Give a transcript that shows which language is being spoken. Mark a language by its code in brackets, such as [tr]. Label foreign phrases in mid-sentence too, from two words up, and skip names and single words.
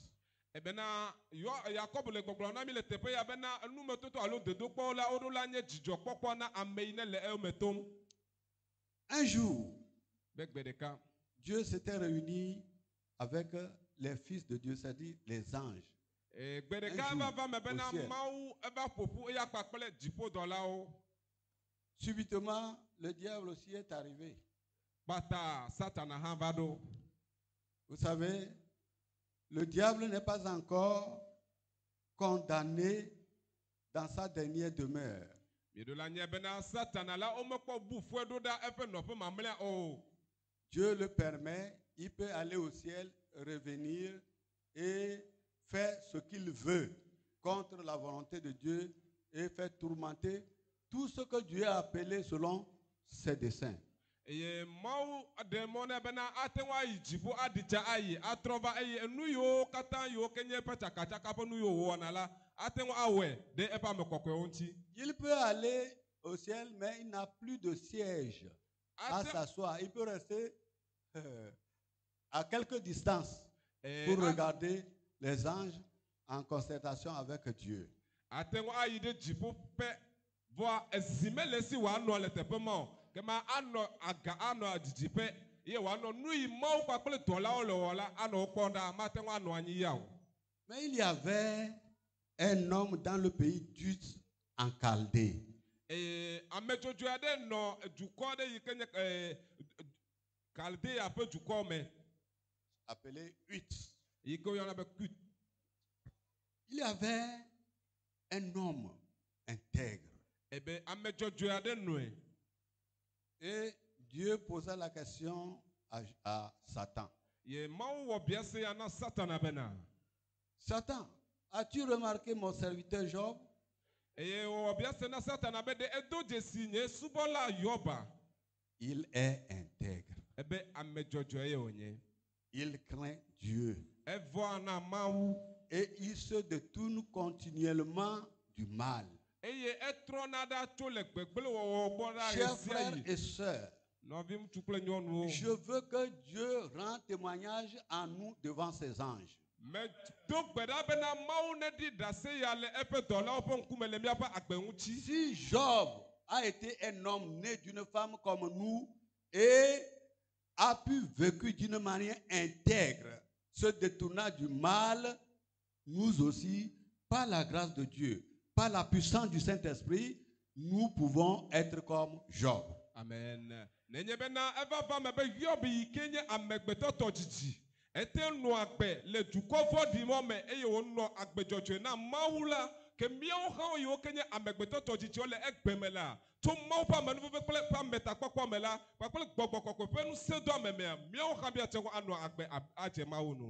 [ee] Ebena Yakob le gbɔgblɔ na mi le teƒe ya bena enumetoto alo dedokpɔwo la woɖo la nye dzidzɔkpɔkpɔ na ame yi ne le eme tom. [fr] Un jour, [ee] Be gbe ɖeka. [fr] Dieu s'était réuni avec les fils de Dieu, c'est-à-dire les anges. [ee] Gbe ɖeka eva va me bena Mawu eva ƒoƒu eya kpakple dziƒodɔlawo. [fr] Subitement, le diable aussi est arrivé. [ee] Kpata Satana hã va ɖo. [fr] Vous savez, le diable n'est pas encore condamné dans sa dernière demeure. [ee] Mieɖola nye bena Satana la womekpɔ bu fue ɖo ɖa eƒe nɔƒe mamlɛa o. [fr] Dieu le permet, il peut aller au ciel, revenir et faire ce qu'il veut contre la volonté de Dieu et faire tourmenter tout ce que Dieu a appelé selon ses desseins. [ee] Eye Mawu ɖe mɔ ne bena ate ŋu ayi dziƒo aɖidza ayi atrɔ va eye enu yiwo katã yiwo ke nye eƒe tsakatsaka ƒe nu yiwo wòwɔna la ate ŋu awɔe ɖe eƒe ame kɔkɔewo ŋuti. [fr] Il peut aller au ciel, mais il n'a plus de siège à s'asseoir. Il peut rester à quelque distance pour regarder les anges en concertation avec Dieu. [ee] Ate ŋu ayi ɖe dziƒo ƒe vɔa ezi mele si wòanɔ le teƒe ma o. Kema anɔ aga anɔ didiƒe ye wòanɔ nu yi Mawu kpakple dɔlawo le wɔ la anɔ wokpɔm ɖa mate ŋu anɔ anyi ya o. [fr] Mais il y avait un homme dans le pays d'Uz en Chaldée. [ee] Ame dzodzoe aɖe nɔ dukɔ aɖe yi ke nye Chaldea ƒe dukɔ me. [fr] Appelé Uz. [ee] Yi ke woyɔna be Kut. [fr] Il y avait un homme intègre. [ee] Ebe ame dzodzoe aɖe nɔe. [fr] Et Dieu posa la question à Satan. [ee] Ye Mawu wɔ biase ya na Satana bena. [fr] Satan, as-tu remarqué mon serviteur Job? [ee] Eye wɔ biase na Satana be ɖe edo dzesi nye subɔla Yoba. [fr] Il est intègre. [ee] Ebe ame dzɔdzɔe ye wònye. [fr] Il craint Dieu. [ee] Evɔa na Mawu. [fr] Et il se détourne continuellement du mal. [ee] Eye etrɔna ɖa tso le gbegble wɔwɔ gbɔ ɖa [fr] Chers [ee] ɣe sia [fr] frères [ee] ɣi. [fr] et sœurs, [ee] Nɔvi ŋutsu kple nyɔnuwo. [fr] je veux que Dieu rende témoignage en nous devant ses anges. [ee] Me do gbe ɖa bena Mawu neɖi ɖase ya le eƒe dɔlawo ƒe ŋkume le míaƒe agbe ŋuti. [fr] Si Job a été un homme né d'une femme comme nous et a pu vécu d'une manière intègre, se détournant du mal, nous aussi, par la grâce de Dieu, par la puissance du Saint-Esprit, nous pouvons être comme Job. Amen. [ee] Nenye bena eva va me be Yob yi ke nye amegbetɔ tɔdzidzi. Ete no agbe le dukɔ vɔdi mɔ me eye wonɔ agbedzɔdzɔe na Mawu la ke míawo hã yiwo ke nye amegbetɔtɔ dzidziwo le egbe me la tso Mawu ƒe amenuveve kple ƒe ametakpɔkpɔ me la kpakple gbɔgbɔ kɔkɔe ƒe ŋusẽdɔ ame mea míawo hã míate ŋu anɔ agbe adze Mawu nu.